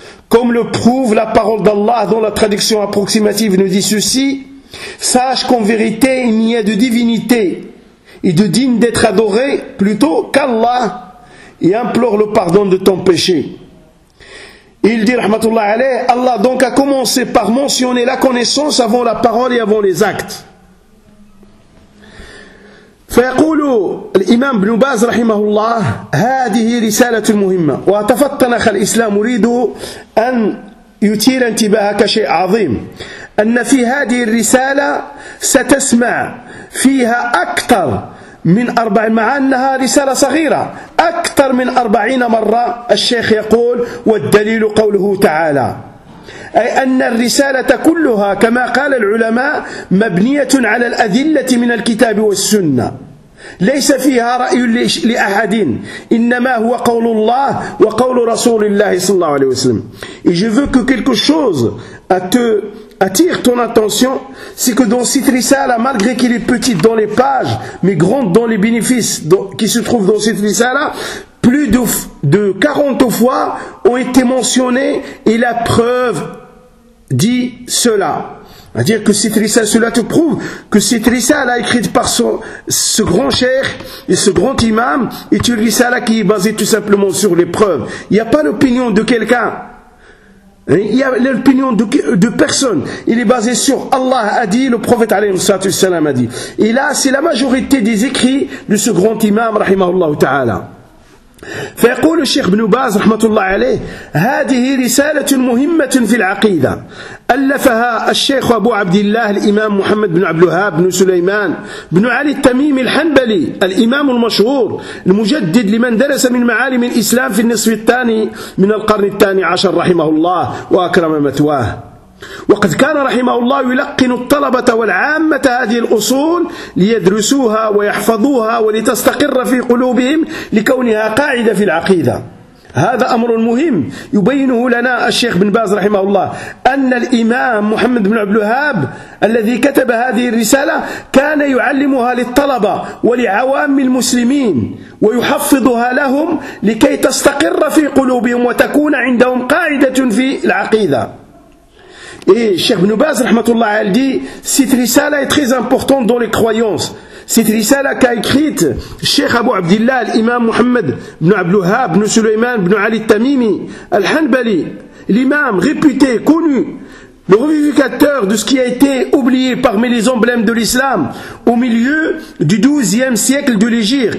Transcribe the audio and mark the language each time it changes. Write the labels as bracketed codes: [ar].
[fr] Comme le prouve la parole d'Allah dont la traduction approximative nous dit ceci, sache qu'en vérité il n'y a de divinité et de digne d'être adoré plutôt qu'Allah et implore le pardon de ton péché. Il dit, rahmatullah alayh, Allah donc a commencé par mentionner la connaissance avant la parole et avant les actes. [ar] فيقول الإمام ابن باز رحمه الله هذه رسالة مهمة وتفطن أخ الإسلام أريد أن يثير انتباهك شيء عظيم أن في هذه الرسالة ستسمع فيها أكثر من 40 مع أنها رسالة صغيرة أكثر من 40 مرة الشيخ يقول والدليل قوله تعالى أي أن الرسالة كلها كما قال العلماء مبنية على الأدلة من الكتاب والسنة ليس فيها رأي لأحد إنما هو قول الله وقول رسول الله صلى الله عليه وسلم [fr] Et je veux que quelque chose attire ton attention, c'est que dans cette risala, malgré qu'il est petite dans les pages, mais grande dans les bénéfices qui se trouvent dans cette risala, plus de 40 fois ont été mentionnés et la preuve dit cela. C'est-à-dire que cette risale, cela te prouve que cette risale a écrite par ce grand cheikh et ce grand imam est une risale qui est basée tout simplement sur les preuves. Il n'y a pas l'opinion de quelqu'un. Il y a l'opinion de personne. Il est basé sur Allah a dit, le prophète alayhi salam a dit. Et là, c'est la majorité des écrits de ce grand imam, rahimahullah ta'ala. [ar] فيقول الشيخ ابن باز رحمة الله عليه هذه رسالة مهمة في العقيدة ألفها الشيخ أبو عبد الله الإمام محمد بن عبد الوهاب بن سليمان بن علي التميمي الحنبلي الإمام المشهور المجدد لمن درس من معالم الإسلام في النصف الثاني من القرن الثاني عشر رحمه الله وأكرم مثواه وقد كان رحمه الله يلقن الطلبة والعامة هذه الأصول ليدرسوها ويحفظوها ولتستقر في قلوبهم لكونها قاعدة في العقيدة هذا أمر مهم يبينه لنا الشيخ بن باز رحمه الله أن الإمام محمد بن عبد الوهاب الذي كتب هذه الرسالة كان يعلمها للطلبة ولعوام المسلمين ويحفظها لهم لكي تستقر في قلوبهم وتكون عندهم قاعدة في العقيدة [fr] Et Cheikh Ibn Baz, rahmatullah, elle dit, cette risala est très importante dans les croyances. Cette risala qu'a écrite Cheikh Abu Abdillah, l'imam Muhammad ibn Abdul Wahhab, ibn Sulaiman, ibn Ali Tamimi, al-Hanbali, l'imam réputé, connu, le revivificateur de ce qui a été oublié parmi les emblèmes de l'islam au milieu du 12e siècle de l'Hégire.